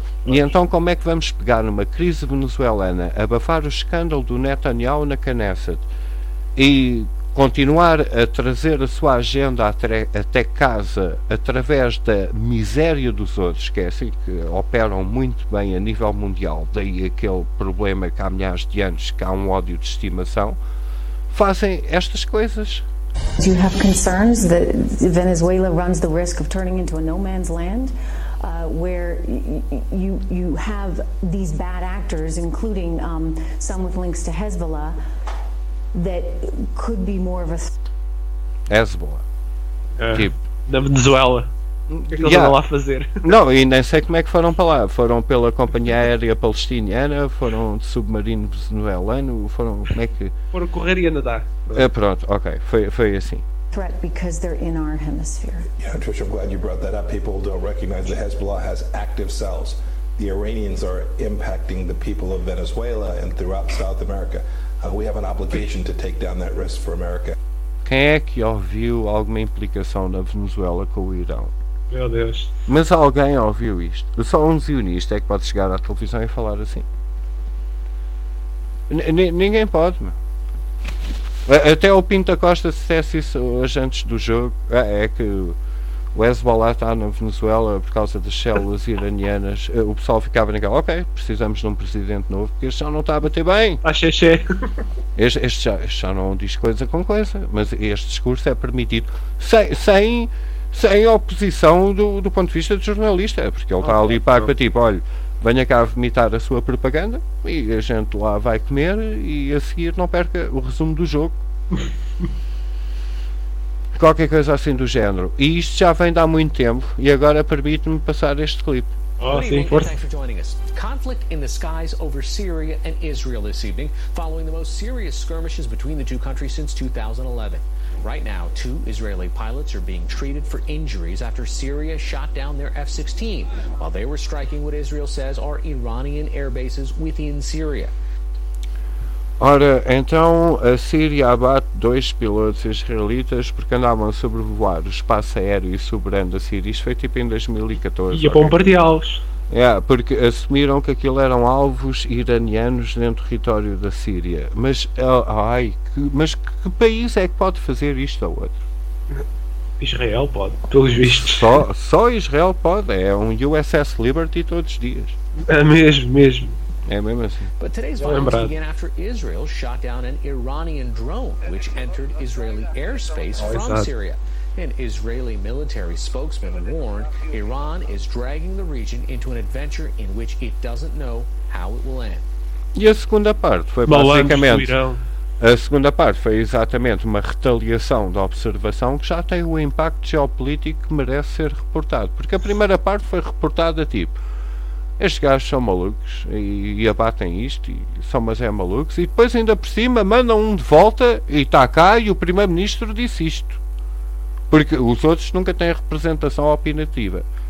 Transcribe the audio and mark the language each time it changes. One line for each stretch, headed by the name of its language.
Portuguese: E então como é que vamos pegar numa crise venezuelana, abafar o escândalo do Netanyahu na Knesset e continuar a trazer a sua agenda até casa através da miséria dos outros, que é assim que operam muito bem a nível mundial, daí aquele problema que há milhares de anos, que há um ódio de estimação, fazem estas coisas.
English: Do you have concerns that Venezuela runs the risk of turning into a no man's land? Where you have these bad actors, including some with links to Hezbollah, that could be more of a...
Portuguese: Hezbollah. Na Venezuela. O que eles lá fazer? Não, e nem sei como é que foram para lá. Foram pela companhia aérea palestiniana, foram de submarino venezuelano, foram... Como é que... Foram correr e a nadar. Pronto, ok. Foi assim.
English: Threat because they're in our hemisphere. Yeah, Trish, I'm glad you brought that up. People don't recognize that Hezbollah has active cells. The Iranians are impacting the people of Venezuela and throughout South America. We have an obligation to take down that risk for America.
Portuguese: Quem é que ouviu alguma implicação na Venezuela com o Irão? Meu Deus. Mas alguém ouviu isto? Só um zionista é que pode chegar à televisão e falar assim. Ninguém pode, mano. Até o Pinto da Costa se dissesse isso hoje antes do jogo, é que o Hezbollah está na Venezuela por causa das células iranianas, o pessoal ficava naquela, ok, precisamos de um presidente novo, porque este já não está a bater bem. Este já não diz coisa com coisa, mas este discurso é permitido, sem sem oposição do ponto de vista de jornalista, porque ele está ali pago para tipo, olha, venha cá vomitar a sua propaganda e a gente lá vai comer e a seguir não perca o resumo do jogo. Qualquer coisa assim do género. E isto já vem de há muito tempo e agora permite-me passar este clipe.
English: Conflict in the skies over Syria and Israel this evening, following the most serious skirmishes between the two countries since 2011. Right now, two Israeli pilots are being treated for injuries after Syria shot down their F-16 while they were striking what Israel says are Iranian air bases within Syria.
Portuguese: Ora, então a Síria abate dois pilotos israelitas porque andavam a sobrevoar o espaço aéreo e soberano da Síria. Isto foi tipo em 2014. E a bombardeá-los. É, porque assumiram que aquilo eram alvos iranianos dentro do território da Síria. Mas, que país é que pode fazer isto ou outro? Israel pode, pelos vistos. Só Israel pode, é um USS Liberty todos os dias. É mesmo, mesmo. É mesmo assim.
English: But today's violence began after Israel shot down an Iranian drone which entered Israeli airspace from Syria. An Israeli military spokesman warned Iran is dragging the region into an adventure in which it doesn't know how it will end.
Portuguese: E a segunda parte foi basicamente uma retaliação da observação que já tem um impacto geopolítico que merece ser reportado, porque a primeira parte foi reportada tipo: estes gajos são malucos e abatem isto e são mas é malucos, e depois ainda por cima mandam um de volta e está cá e o primeiro-ministro disse isto, porque os outros nunca têm representação opinativa.